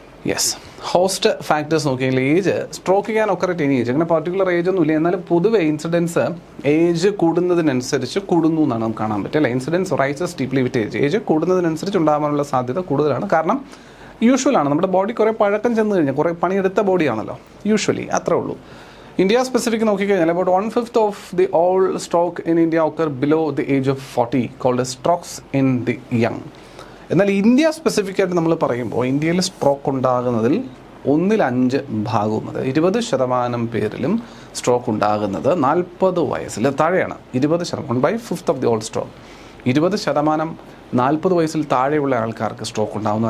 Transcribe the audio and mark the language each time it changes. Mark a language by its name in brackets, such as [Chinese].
[Malayalam] Yes, host factors നോക്കിയെങ്കിൽ age, stroke ചെയ്യാൻ ഒക്കറേറ്റ് any age, അങ്ങനെ particular age ഒന്നും ഇല്ല. എന്നാലും പൊതുവെ ഇൻസിഡൻസ് ഏജ് കൂടുന്നതിനനുസരിച്ച് കൂടുന്നു എന്നാണ് നമുക്ക് കാണാൻ പറ്റുക അല്ലേ. [English] incidence rises steeply with age [Malayalam] കൂടുന്നതിനനുസരിച്ച് ഉണ്ടാകാനുള്ള സാധ്യത കൂടുതലാണ്. കാരണം യൂഷ്വലാണ്, നമ്മുടെ ബോഡി കുറേ പഴക്കം ചെന്ന് കഴിഞ്ഞാൽ, കുറേ പണിയെടുത്ത ബോഡിയാണല്ലോ യൂഷ്വലി, അത്രേ ഉള്ളൂ. ഇന്ത്യ സ്പെസിഫിക് നോക്കിക്കഴിഞ്ഞാൽ [English] about 1/5 of the all stroke in India occur below the age of 40, called as strokes in the young. [Malayalam] എന്നാൽ ഇന്ത്യ സ്പെസിഫിക് ആയിട്ട് നമ്മൾ പറയുമ്പോൾ ഇന്ത്യയിൽ സ്ട്രോക്ക് ഉണ്ടാകുന്നതിൽ 1/5 ഭാഗവും, അത് 20% പേരിലും സ്ട്രോക്ക് ഉണ്ടാകുന്നത് 40 വയസ്സിൽ താഴെയാണ്. 20%, 1/5 [English] of the all stroke, [Malayalam] 20% 40 വയസ്സിൽ താഴെയുള്ള ആൾക്കാർക്ക് സ്ട്രോക്ക് ഉണ്ടാകുന്നു.